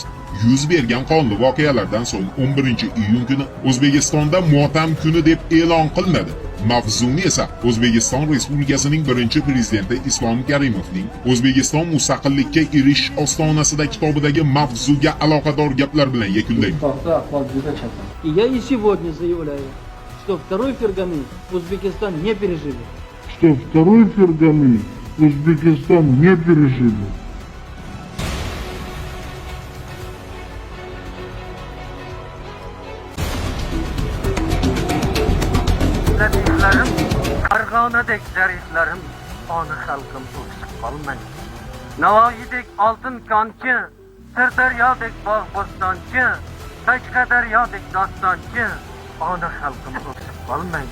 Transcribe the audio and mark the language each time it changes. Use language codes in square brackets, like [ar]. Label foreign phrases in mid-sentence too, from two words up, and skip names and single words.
[uz] Yuz bergan qonli voqealardan so'ng 11-iyun kuni O'zbekistonda motam kuni deb e'lon qilinadi. Mavzuni esa O'zbekiston Respublikasining birinchi prezidenti Islom Karimovning O'zbekiston mustaqillikka erishish ostonasida kitobidagi mavzuga aloqador gaplar bilan yakunlaymiz. [ru] И я и сегодня заявляю, что второй Ферганы Узбекистан не переживет. Что второй Ферганы Узбекистан не переживет. [uz] Latiflarim, Farg'onadek zariflarim, ona xalqim o'ksib qolmang. Navoiydek oltin konchi, Sirdaryodek bog' bo'stonchi, Qashqadaryodek dostonchi, ona xalqim o'ksib qolmang.